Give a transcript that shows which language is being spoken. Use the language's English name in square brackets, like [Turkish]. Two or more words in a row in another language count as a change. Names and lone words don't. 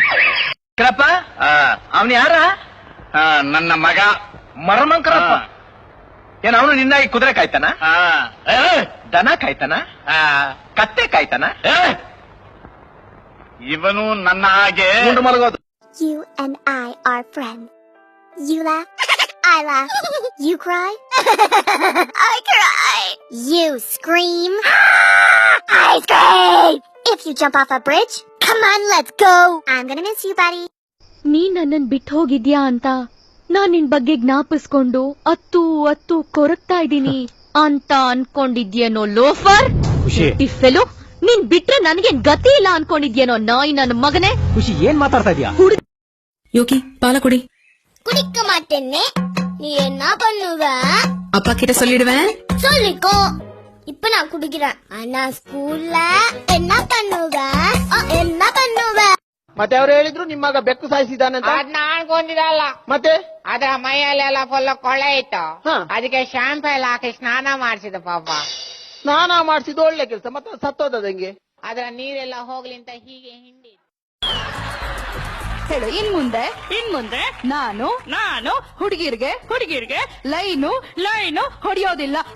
[Kannada] ಕರಪ್ಪ, ಅವನ್ ಯಾರ? ನನ್ನ ಮಗ ಮರಮಂಕರಪ್ಪ. ಏನ್ ಅವನು ನಿನ್ನಾಗಿ ಕುದುರೆ ಕಾಯ್ತಾನ? ದನ ಕಾಯ್ತಾನ? ಕತ್ತೆ ಕಾಯ್ತಾನ? ಇವನು ನನ್ನ ಹಾಗೆ ಮುಂಡು ಮಲಗೋದು. [English] You and I are friends. You laugh, I laugh. You cry, I cry. You scream, I scream. If you jump off a bridge, come on, let's go. I'm gonna miss you, buddy. [Kannada] ನೀ ನನ್ನನ್ ಬಿಟ್ಟು ಹೋಗಿದ್ಯಾ ಅಂತ ನಾನ್ ನಿನ್ ಬಗ್ಗೆ ಜ್ಞಾಪಿಸ್ಕೊಂಡು ಅತ್ತು ಕೊರಗ್ತಾ ಇದ್ದೀನಿ ಅಂತ ಅನ್ಕೊಂಡಿದ್ಯೇನೋ ಲೋಫರ್. ಫೆಲೋ, ನೀನ್ ಬಿಟ್ರೆ ನನ್ಗೇನ್ ಗತಿ ಇಲ್ಲ ಅನ್ಕೊಂಡಿದ್ಯೇನೋ ನಾಯಿ ನನ್ನ ಮಗನೇ. ಖುಷಿ, ಏನ್ ಮಾತಾಡ್ತಾ ಇದೀಯಾ? [Tamil] யோகி பால குடி. குடிக்க மாட்டேன்னு நீ என்ன பண்ணுவ? அப்பா கிட்ட சொல்லிடுவேன். சொல்லிக்கோ. இப்ப நான் குடிக்கிறேன். ஆனா ஸ்கூல்ல என்ன பண்ணுவ? என்ன பண்ணுவ? [Kannada] ಮತ್ತೆ ಅವ್ರು ಹೇಳಿದ್ರು ನಿಮ್ಮ ಮಗ ಬೆಕ್ಕು ಸಾಯಿಸಿದಾನಂತ. ಅದ್ ನಾನ್ಕೊಂಡಿರಲ್ಲ, ಮತ್ತೆ ಅದ್ರ ಮೈಯಲ್ಲೆಲ್ಲ ಫುಲ್ ಕೊಳೆ ಇತ್ತು. ಅದಕ್ಕೆ ಶಾಂಪು ಎಲ್ಲ ಹಾಕಿ ಸ್ನಾನ ಮಾಡಿಸಿದ ಪಾಪ. ಸ್ನಾನ ಮಾಡಿಸಿದ ಒಳ್ಳೆ ಕೆಲಸ. ಮತ್ತೆ ಸತ್ತೋದದ ಹೆಂಗೆ? ಅದ್ರ ನೀರೆಲ್ಲ ಹೋಗ್ಲಿ ಅಂತ ಹೀಗೆ ಹಿಂಡಿ ಹೇಳು. ಇನ್ ಮುಂದೆ ನಾನು ಹುಡುಗಿರ್ಗೆ ಲೈನು ಹೊಡೆಯೋದಿಲ್ಲ.